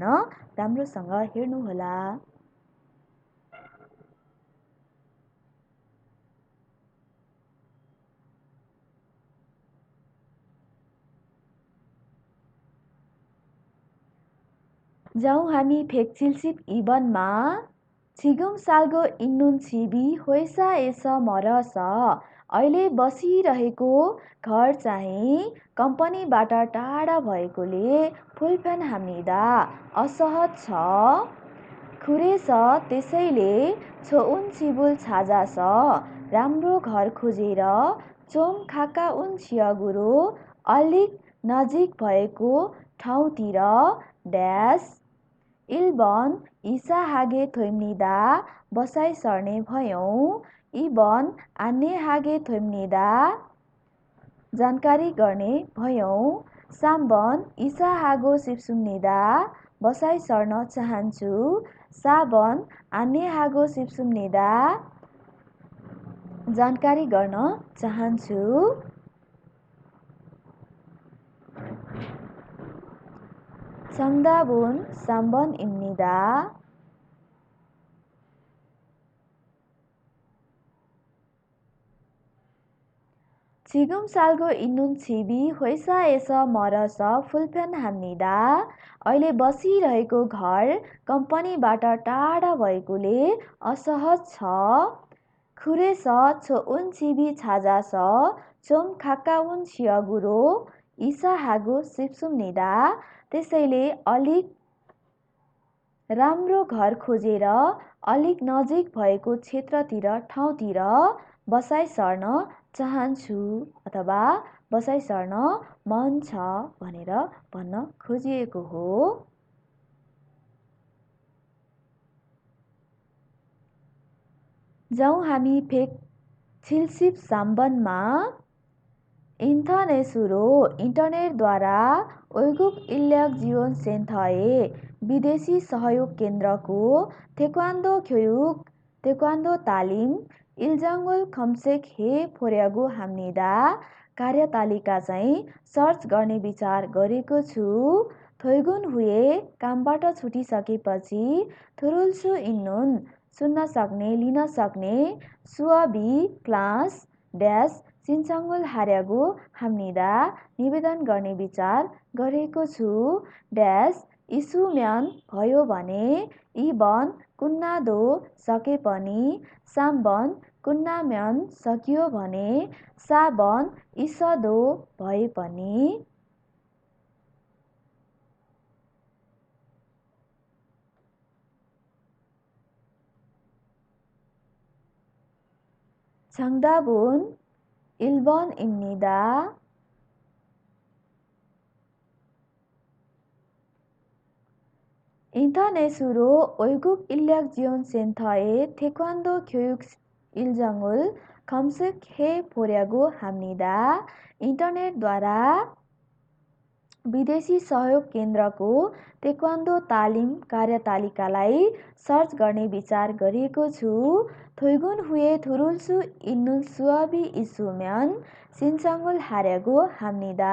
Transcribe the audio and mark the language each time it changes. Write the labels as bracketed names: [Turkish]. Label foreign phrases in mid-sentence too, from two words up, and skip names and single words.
[Nepali] राम्रोसँग हेर्नुहोला. जाउँ हामी [Korean] 백칠십 [Nepali] 2번मा [Korean] 지금 살고 있는 집이 회사에서 멀어서 [Nepali] अहिले बसिरहेको घर चाहिँ कम्पनीबाट टाढा भएकोले 불편합니다. असहज छ. [Korean] 그래서 त्यसैले 좋은 집을 찾아서 [Nepali] राम्रो घर खोजेर [Korean] 좀 가까운 지역으로 [Nepali] अलिक नजिक भएको ठाउँतिर ड्यास [Korean] 1번 이사하게 됩니다. [Nepali] बसाइ सर्ने भयौँ. [Korean] 2번 안내하게 됩니다. [Nepali] जानकारी गर्ने भयौँ. [Korean] 3번 이사하고 싶습니다. [Nepali] बसाइ सर्न चाहन्छु. [Korean] 4번 안내하고 싶습니다. [Nepali] जानकारी गर्न चाहन्छु. [Korean] 정답은 3번입니다. 지금 살고 있는 집이 회사에서 멀어서 불편합니다. [Nepali] अहिले बसिरहेको घर कम्पनीबाट टाढा भएकोले असहज छ. [Korean] 그래서 좋은 집이 찾아서 좀 가까운 지역으로 이사하고 싶습니다. [Nepali] त्यसैले अलिक राम्रो घर खोजेर अलिक नजिक भएको क्षेत्रतिर ठाउँतिर बसाइ सर्न चाहन्छु अथवा बसाइ सर्न मन छ भनेर भन्न खोजिएको हो। जाउँ हामी [Korean] 백칠십 साम्बनमा 인터넷으로 인터넷द्वारा 외국 인력 지원 센터의 [Nepali] विदेशी सहयोग केन्द्रको [Korean] 태권도 교육, 태권도 तालिम 일정을 검색해 보려고 합니다. [Nepali] कार्यतालिका चाहिँ सर्च गर्ने विचार गरेको छु। [Korean] 퇴근 후에 [Nepali] कामबाट छुटिसकेपछि [Korean] 들을 수 있는 [Nepali] सुन्न सक्ने, लिन सक्ने [Korean] 수업이 [English] class dash [Korean] 신청을 하려고 합니다. [Nepali] निवेदन गर्ने विचार गरेको छु। ड्यास 있으면 भयो भने [Korean] 2번 끝나도 [Nepali] सके पनि [Korean] 3번 끝나면 [Nepali] सकियो भने [Korean] 4번 있어도 [Nepali] भए पनि [Korean] 정답은 1번입니다. 인터넷으로 외국 인력 지원 센터의 태권도 교육 일정을 검색해 보려고 합니다. [Nepali] इन्टरनेटद्वारा विदेशी सहयोग केन्द्रको तेक्वान्डो तालिम कार्यतालिकालाई सर्च गर्ने विचार गरेको छु। [Korean] 퇴근 후에 थुरुल्सु 있는 수업이 있으면 신청을 하려고 합니다.